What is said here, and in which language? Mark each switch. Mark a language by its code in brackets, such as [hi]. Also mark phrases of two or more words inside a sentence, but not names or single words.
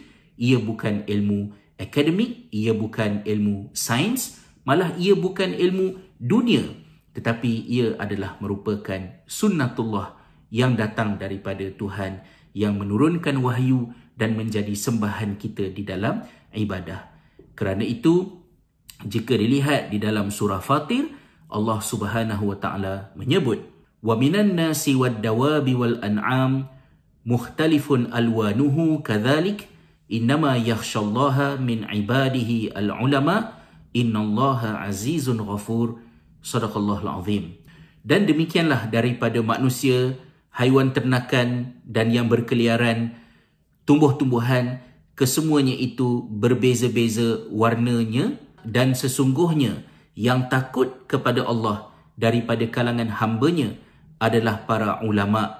[ms] Ia bukan ilmu akademik, ia bukan ilmu sains, malah ia bukan ilmu dunia, tetapi ia adalah merupakan sunnatullah yang datang daripada Tuhan yang menurunkan wahyu dan menjadi sembahan kita di dalam ibadah. Kerana itu, jika dilihat di dalam surah Fatir, [ar] الله سبحانه وتعالى [ms] menyebut, [ar] "وَمِنَ النَّاسِ وَالدَّوَابِّ وَالْأَنْعَامِ مُخْتَلِفٌ أَلْوَانُهُ كَذَٰلِكَ إِنَّمَا يَخْشَى اللَّهَ مِنْ عِبَادِهِ الْعُلَمَاءُ إِنَّ اللَّهَ عَزِيزٌ غَفُورٌ." صدق الله العظيم. [ms] Dan demikianlah daripada manusia, haiwan ternakan dan yang berkeliaran, tumbuh-tumbuhan, kesemuanya itu berbeza-beza warnanya, dan sesungguhnya yang takut kepada Allah daripada kalangan hamba-Nya adalah para ulama.